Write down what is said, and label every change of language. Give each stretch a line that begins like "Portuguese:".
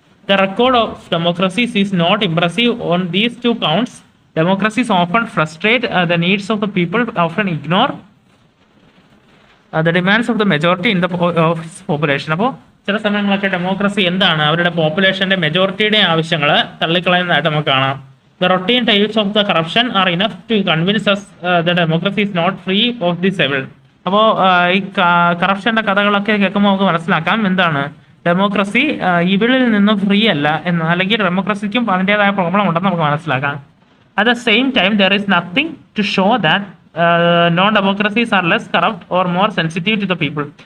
English: The record of democracies is not impressive on these two counts. Democracies often frustrate the needs of the people, often ignore the demands of the majority in the population.
Malayalam: അപ്പോൾ ചില സമയങ്ങളൊക്കെ democracy എന്താണ്, അവരുടെ പോപ്പുലേഷന്റെ മെജോറിറ്റിയുടെ ആവശ്യങ്ങൾ തള്ളിക്കളയുന്നതായിട്ട് നമുക്ക് കാണാം.
English: The routine tales of the corruption are enough to convince us that democracy is not free of this evil.
Malayalam: അപ്പോൾ ഈ കറപ്ഷന്റെ കഥകളൊക്കെ കേൾക്കുമ്പോൾ നമുക്ക് മനസ്സിലാക്കാം എന്താണ്, ഡെമോക്രസി ഇവിളിൽ നിന്നും ഫ്രീ അല്ല എന്ന്, അല്ലെങ്കിൽ ഡെമോക്രസിക്കും അതിൻ്റെതായ പ്രോബ്ലം ഉണ്ടെന്ന് നമുക്ക് മനസ്സിലാക്കാം.
English: At the same time there is nothing to show that non democracies are less corrupt or more sensitive to the people.